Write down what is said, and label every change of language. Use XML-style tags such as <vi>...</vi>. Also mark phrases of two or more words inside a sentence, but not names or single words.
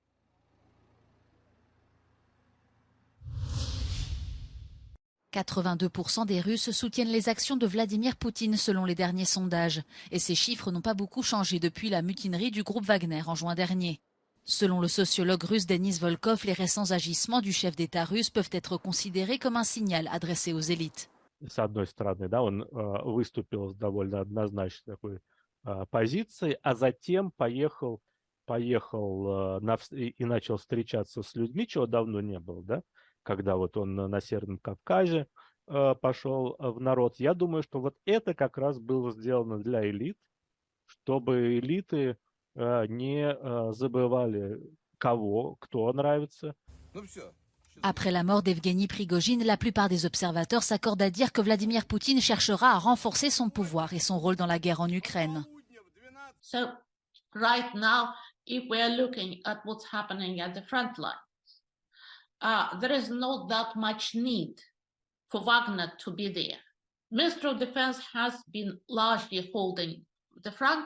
<fr>« 82% des Russes soutiennent les actions de Vladimir Poutine selon les derniers sondages. Et ces chiffres n'ont pas beaucoup changé depuis la mutinerie du groupe Wagner en juin dernier. Selon le sociologue russe Denis Volkov, les récents agissements du chef d'État russe peuvent être considérés comme un signal adressé aux élites.</fr> <ru>С одной стороны, да, он выступил с довольно однозначной такой позицией, а затем поехал и начал встречаться с людьми, чего давно не было, да, когда вот он на Северном Кавказе пошел в народ. Я думаю, что вот это как раз было сделано для элит, чтобы элиты не забывали, кто нравится.</ru> <fr>Après la mort d'Evgeny Prigojine, la plupart des observateurs s'accordent à dire que Vladimir Poutine cherchera à renforcer son pouvoir et son rôle dans la guerre en Ukraine.</fr> <en>So right now, if we are looking at what's happening at the front lines, there is not that much need for Wagner to be there. Ministry of Defense has been largely holding the front.</en>